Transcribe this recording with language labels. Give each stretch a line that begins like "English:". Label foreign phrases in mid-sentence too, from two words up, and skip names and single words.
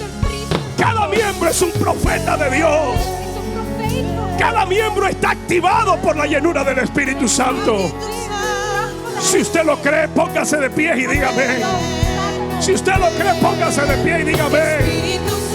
Dutch: een priester.
Spanish: Cada miembro es un profeta de Dios.
Dutch: Is een profeet van God.
Spanish: Cada miembro está activado por la llenura del Espíritu Santo. Si usted lo cree, póngase de pie y dígame. Si usted lo cree, póngase de pie y dígame.